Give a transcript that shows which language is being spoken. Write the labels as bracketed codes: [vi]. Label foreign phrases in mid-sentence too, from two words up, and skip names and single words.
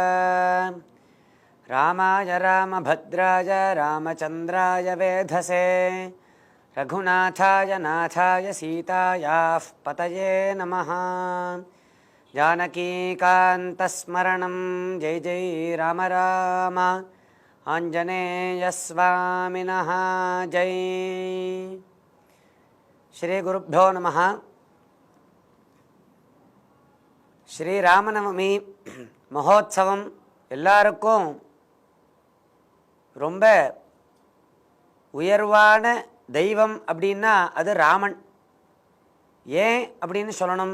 [sa] रामाय रामभद्राय रामचन्द्राय वेधसे रघुनाथाय नाथाय सीतायाः पतये नमः। जानकीकान्तस्मरणं जय जय राम राम आञ्जनेयस्वामिनः जय। श्रीगुरुभ्यो नमः। [ta] ஸ்ரீராமநவமி மகோத்சவம் எல்லாருக்கும் ரொம்ப உயர்வான தெய்வம் அப்படின்னா அது ராமன். ஏன் அப்படின்னு சொல்லணும்?